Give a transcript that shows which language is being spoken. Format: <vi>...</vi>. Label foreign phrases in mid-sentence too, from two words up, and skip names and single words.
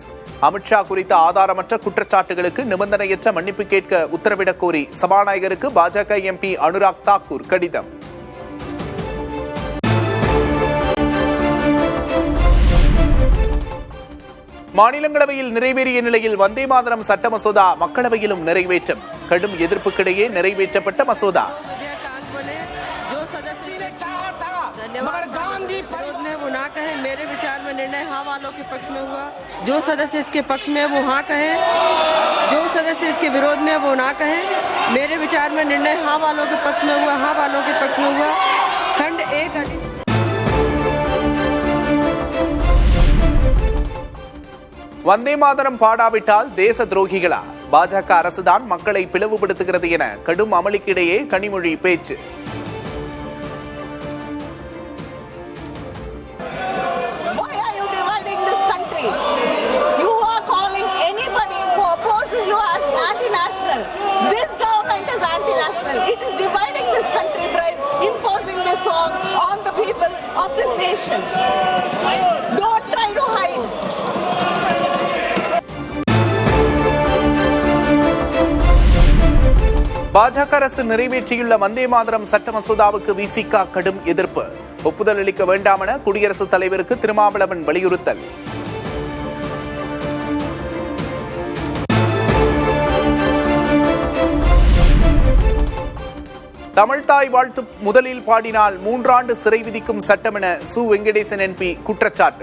<ta>அமித்ஷா குறித்த ஆதாரமற்ற குற்றச்சாட்டுகளுக்கு நிபந்தனையற்ற மன்னிப்பு கேட்க உத்தரவிடக் கோரி சபாநாயகருக்கு பாஜக எம்பி அனுராக் தாக்கூர் கடிதம். மாநிலங்களவையில் நிறைவேறிய நிலையில் வந்தே மாதரம் சட்ட மசோதா மக்களவையிலும் நிறைவேற்றம். கடும் எதிர்ப்புக்கிடையே நிறைவேற்றப்பட்ட மசோதா.</ta> <hi>मगर गांधी विरोध में वो ना कहे, मेरे विचार में निर्णय हाँ वालों के पक्ष में हुआ। जो सदस्य इसके पक्ष में वो हाँ कहे, जो सदस्य इसके विरोध में वो ना कहे। मेरे विचार में निर्णय हाँ वालों के पक्ष में हुआ, हाँ वालों के पक्ष में हुआ। खंड 1</hi> <ta>வந்தே மாதரம் பாடாவிட்டால் தேச துரோகிகளா? பாஜக அரசுதான் மக்களை பிளவுபடுத்துகிறது என கடும் அமளிக்கிடையே கனிமொழி பேச்சு.</ta> <en>This government is anti-national. It is dividing this country by imposing this on the people of this nation. Don't try to hide.</en> <ta>பாஜக அரசு நிறைவேற்றியுள்ள வந்தே மாதரம் சட்ட மசோதாவுக்கு விசிக கடும் எதிர்ப்பு. ஒப்புதல் அளிக்க வேண்டாம் என குடியரசுத் தலைவருக்கு திருமாவளவன் வலியுறுத்தல். தமிழ்தாய் வாழ்த்து முதலில் பாடினால் 3 ஆண்டு சிறை விதிக்கும் சட்டம் என சு வெங்கடேசன் எம்பி குற்றச்சாட்டு.</ta>